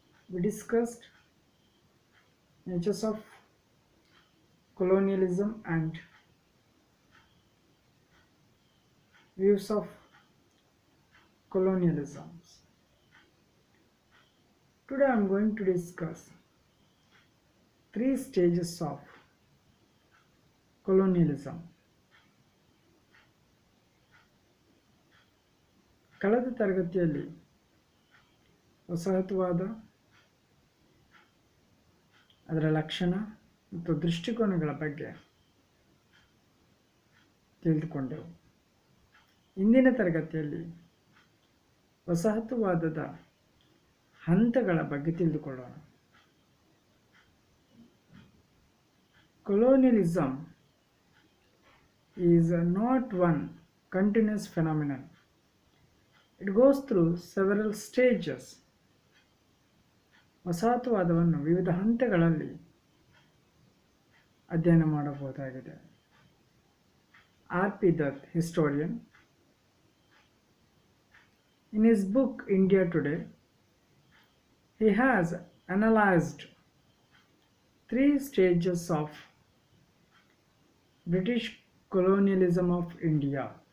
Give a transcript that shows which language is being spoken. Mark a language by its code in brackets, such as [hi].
[en] We discussed natures of colonialism and views of colonialism. Today I am going to discuss three stages of colonialism. [kn] ಕಳೆದ ತರಗತಿಯಲ್ಲಿ ವಸಾಹತುವಾದ, ಅದರ ಲಕ್ಷಣ ಮತ್ತು ದೃಷ್ಟಿಕೋನಗಳ ಬಗ್ಗೆ ತಿಳಿದುಕೊಂಡೆವು. ಇಂದಿನ ತರಗತಿಯಲ್ಲಿ ವಸಾಹತುವಾದದ ಹಂತಗಳ ಬಗ್ಗೆ ತಿಳಿದುಕೊಳ್ಳೋಣ. [en] Colonialism is not one continuous phenomenon. It goes through several stages. [kn] ವಸಾಹತುವಾದವನ್ನು ವಿವಿಧ ಹಂತಗಳಲ್ಲಿ ಅಧ್ಯಯನ ಮಾಡಬಹುದಾಗಿದೆ. [en] R.P. Dutt, historian, in his book India Today, he has analyzed three stages of British colonialism of India.